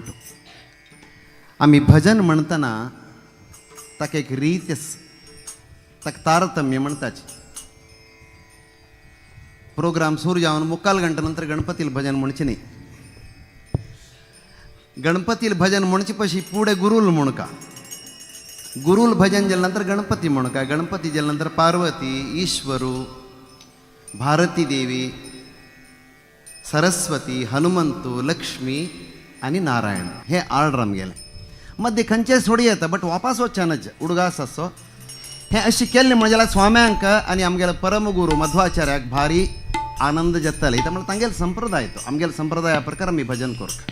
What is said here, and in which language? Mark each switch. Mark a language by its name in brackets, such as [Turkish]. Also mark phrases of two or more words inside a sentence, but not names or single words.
[Konkani] आमी भजन म्हणटना ताका एक रीत ताका तारतम्य म्हणटाची. प्रोग्राम सुरू जावन 3 घंटे नंतर गणपतील भजन म्हणचें न्ही. गणपतील भजन म्हणचे पशी पुढे गुरुल म्हणका. गुरुल भजन जाल्या नंतर गणपती म्हणका. गणपती जाल्या नंतर पार्वती, ईश्वरू, भारती देवी, सरस्वती, हनुमंतू, लक्ष्मी आणि नारायण हे ऑर्डर आमगेले. मध्ये खंयचेय सोडी येता बट वापस वचनाच उडगास असो हें अशें केल्लें म्हणजे स्वाम्यांक आनी आमगेले परमगुरू मध्वाचार्याक भारी आनंद जाताले. त्यामुळे तांगेलो संप्रदाय तो आमगेल्या संप्रदाया प्रकार आमी भजन करता.